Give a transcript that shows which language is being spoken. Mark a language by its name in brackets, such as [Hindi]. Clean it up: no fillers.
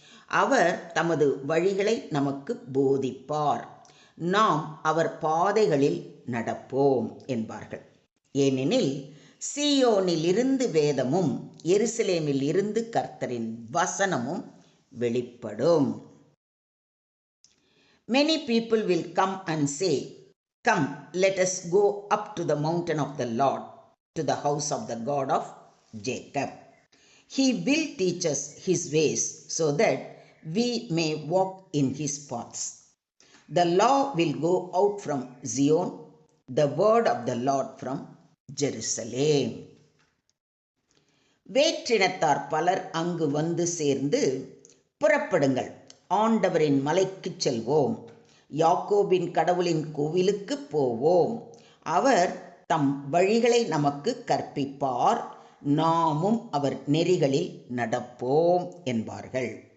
[Tamil] அவர் தமது வழிகளை நமக்கு போதிப்பார், நாம் அவர் பாதைகளில் நடப்போம் என்பார்கள். ஏனெனில் சீயோனிலிருந்து வேதமும் எருசலேமில் இருந்து கர்த்தரின் வசனமும் வெளிப்படும். [English] Many people will come and say, "Come, let us go up to the mountain of the Lord, to the house of the God of Jacob. He will teach us his ways, so that we may walk in his paths. The law will go out from Zion, the word of the Lord from Jerusalem." [Tamil] வேற்றினத்தார் பலர் அங்கு வந்து சேர்ந்து, புறப்படுங்கள், ஆண்டவரின் மலைக்கு செல்வோம், யாக்கோபின் கடவுளின் கோவிலுக்கு போவோம். அவர் தம் வழிகளை நமக்கு கற்பிப்பார், நாமும் அவர் நெறிகளில் நடப்போம் என்பார்கள்.